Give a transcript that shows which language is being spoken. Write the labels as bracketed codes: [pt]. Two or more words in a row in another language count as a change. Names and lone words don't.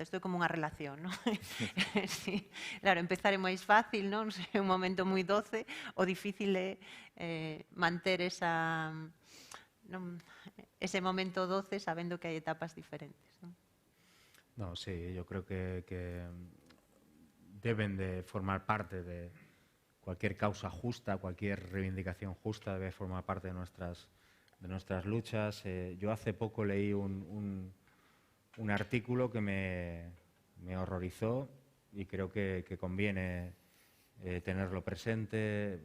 [gl] Isto é como unha relación, non? [es] Sí. [gl] Claro, empezar é máis fácil, non? É un momento moi doce, o difícil é manter ese momento doce sabendo que hai etapas diferentes, non? [es] No, sí, yo creo que deben de formar parte de cualquier causa justa, cualquier reivindicación justa debe formar parte de nuestras luchas. Yo hace poco leí un artículo que me horrorizó y creo que conviene tenerlo presente.